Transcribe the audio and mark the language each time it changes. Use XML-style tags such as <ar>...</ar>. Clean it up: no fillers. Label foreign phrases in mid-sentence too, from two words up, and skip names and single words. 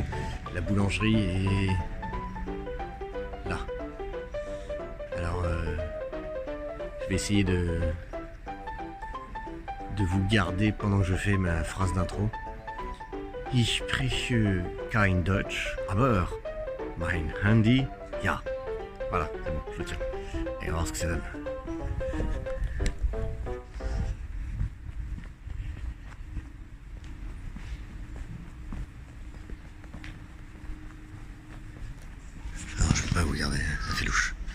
<fr>La boulangerie est là. Alors, je vais essayer de vous garder pendant que je fais ma phrase d'intro.</fr> <de>Ich spreche kein Deutsch, aber mein Handy, ja.</de> <fr>Voilà, c'est bon, je le tiens. Et on va voir ce que ça donne. Alors, je peux pas vous garder, ça fait louche.</fr>